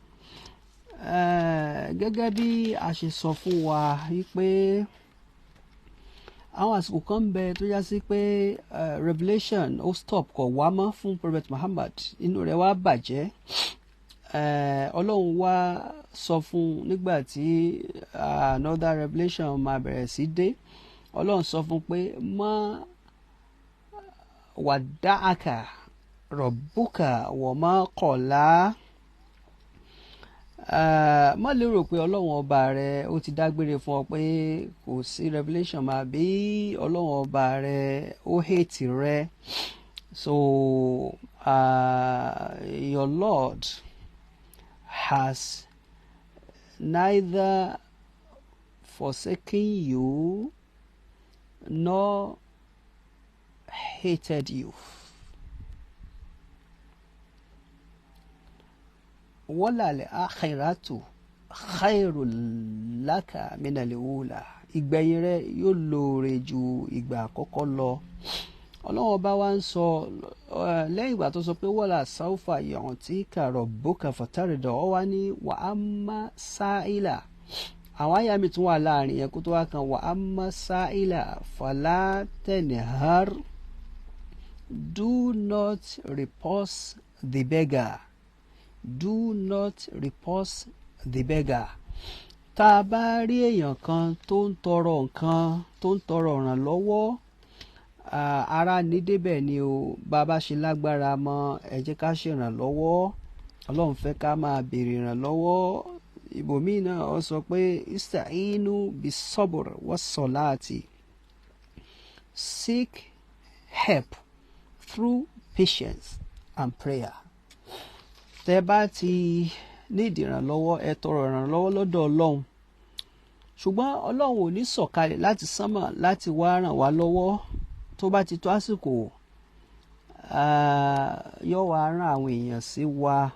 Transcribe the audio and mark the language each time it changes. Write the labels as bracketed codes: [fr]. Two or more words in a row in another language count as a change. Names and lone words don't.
[yo] Gẹ́gẹ́ bí a ṣe sọ fún wa wípé àwọn àsìkò kan ń bẹ tó já sí pé revelation ó stop kò wá mọ́ fún Prophet Muhammad, inú rẹ̀ wá bàjẹ́. Ọlọ́run wá sọ fún nígbà tí [en] another revelation [yo] máa bẹ̀rẹ̀ sí dé, Ọlọ́run sọ fún pé má wàdáàkà rọ̀bùkà wọ̀ má kọ̀lá. Má lérò pé Ọlọ́run ọba rẹ ó ti dágbére fún ọ pé kò sí revelation máa bí Ọlọ́run ọba rẹ ó hate rẹ. [en] So your Lord has neither forsaken you nor hated you. [ar] وللآخرة خير لك من الأولى. [yo] Ìgbẹ̀yìn rẹ yóò lóore ju ìgbà àkọ́kọ́ lọ. Ọlọ́run ọba wa ń sọ lẹ́yìn ìgbà tó sọ pé [ar] ولسوف يعطيك ربك فترضى, [yo] ó wá ní [ar] وأما السائل. [yo] Àwọn àyà mi tún wà láàrin yẹn kó tó wá kan [ar] وأما السائل فلا تنهر. [en] Do not repulse the beggar. Do not repulse the beggar. [yo] Tá a bá rí èèyàn kan tó ń tọrọ nǹkan, tó ń tọrọ ìrànlọ́wọ́, ara ní débẹ̀ ni o. Bàbá ṣe lágbára mọ́, ẹ jẹ́ ká ṣe ìrànlọ́wọ́. Ọlọ́run fẹ́ ká máa béèrè ìrànlọ́wọ́. Ibòmíì náà ó sọ pé [ar] استعينوا بالصبر والصلاة. [en] Seek help through patience and prayer. [yo] Tẹ́ bá ti need ìrànlọ́wọ́, ẹ tọrọ ìrànlọ́wọ́ lọ́dọ̀ Ọlọ́run. Ṣùgbọ́n Ọlọ́run ò ní sọ̀kalẹ̀ láti sánmọ̀ láti wá ràn wá lọ́wọ́. Tó bá ti tó àsìkò, yóò wá rán àwọn èèyàn sí wa.